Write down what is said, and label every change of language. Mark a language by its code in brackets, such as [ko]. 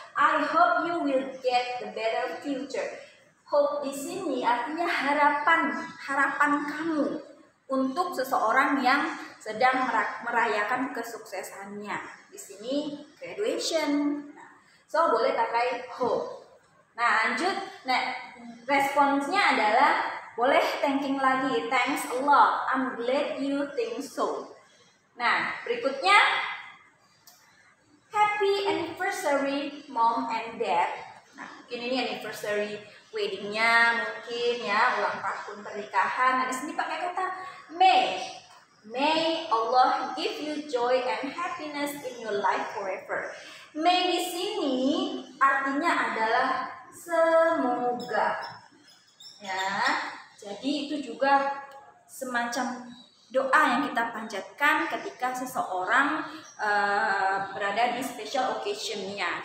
[en] I hope you will get the better future. [id] Hope di sini artinya harapan kamu untuk seseorang yang sedang merayakan kesuksesannya. Di sini graduation. [en] So [id] boleh pakai hope. Nah, lanjut. Nah, responsnya adalah boleh thanking lagi. [en] Thanks a lot. I'm glad you think so. [id] Nah, berikutnya [en] happy anniversary mom and dad. [id] Nah, mungkin ini anniversary weddingnya mungkin ya, ulang tahun pernikahan. Nah, di sini pakai kata may. [en] May Allah give you joy and happiness in your life forever. [id] May di sini artinya adalah semoga. Ya, jadi itu juga semacam doa yang kita panjatkan ketika seseorang berada di special occasion-nya.